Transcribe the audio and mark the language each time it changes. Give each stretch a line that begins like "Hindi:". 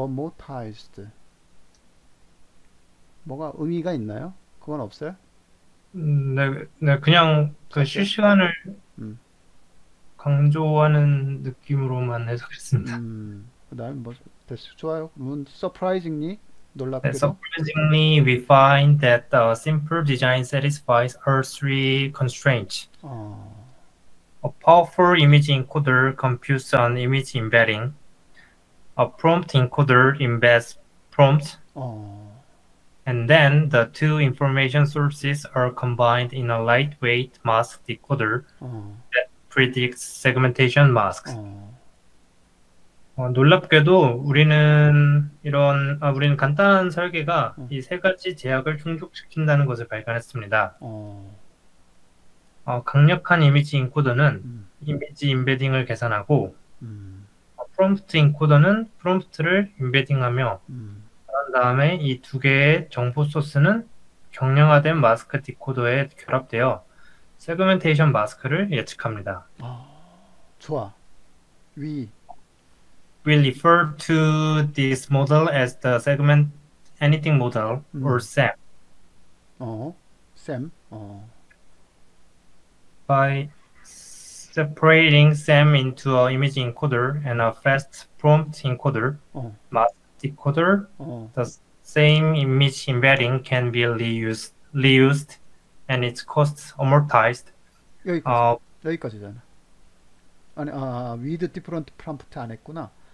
Korean: amortized 뭐가 의미가 있나요? 그건 없어요? 네, 네, 그냥 그 실시간을 음, 강조하는 느낌으로만 해석했습니다. 그다음에 됐어. 좋아요.
English: surprisingly 놀랍게도 Surprisingly, we find that a simple design satisfies all three constraints. 어, A powerful image encoder computes an image embedding. A prompt encoder embeds prompts, 어, and then the two information sources are combined in a lightweight mask decoder 어, that predicts segmentation masks. 어,
Korean: 놀랍게도 우리는 간단한 설계가 어, 이 세 가지 제약을 충족시킨다는 것을 발견했습니다. 어, 강력한 이미지 인코더는 음, 이미지 임베딩을 계산하고 음, 프롬프트 인코더는 프롬프트를 임베딩하며 음. 그런 다음에 이 두 개의 정보 소스는 경량화된 마스크 디코더에 결합되어 세그멘테이션 마스크를 예측합니다. 좋아. 위.
English: We refer to this model as the segment anything model or 음. SAM.
Korean: 쌤.
English: By separating SAM into an image encoder and a fast prompt encoder, 어. mask decoder, 어. the same image embedding can be reused and its costs amortized.
Korean: 여기까지. Uh, 여기까지잖아. 아니,
English: with different prompt
Korean: 안 했구나.